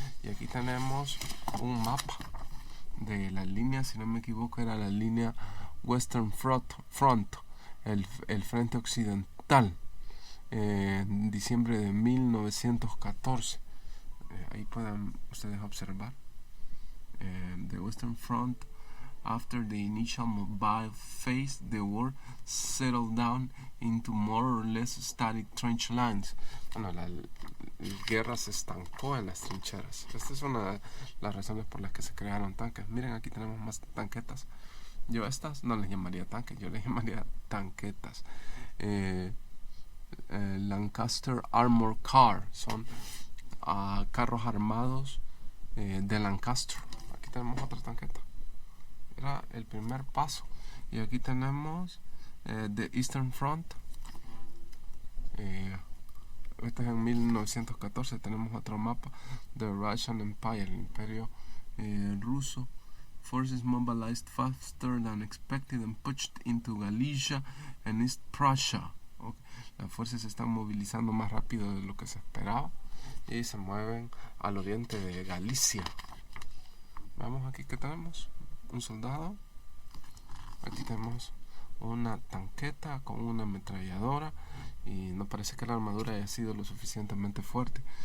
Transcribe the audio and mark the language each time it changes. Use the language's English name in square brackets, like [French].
[Spanish] Y aquí tenemos un mapa de la línea, si no me equivoco, era la línea Western Front, el frente occidental, en diciembre de 1914. Ahí pueden ustedes observar. [English] The Western Front, after the initial mobile phase, the war settled down into more or less static trench lines. [Spanish] Bueno, la guerra se estancó en las trincheras. Esta es una de las razones por las que se crearon tanques. Miren, aquí tenemos más tanquetas. Yo estas no les llamaría tanques, yo les llamaría tanquetas. Lancaster Armor Car, son carros armados de Lancaster. Aquí tenemos otra tanqueta. Era el primer paso. Y aquí tenemos The Eastern Front. Este es en 1914. Tenemos otro mapa, The Russian Empire, el imperio ruso. [English] Forces mobilized faster than expected and pushed into Galicia and East Prussia. Okay. [Spanish] Las fuerzas se están movilizando más rápido de lo que se esperaba y se mueven al oriente de Galicia. Vamos aquí que tenemos un soldado. Aquí tenemos una tanqueta con una ametralladora, y no parece que la armadura haya sido lo suficientemente fuerte.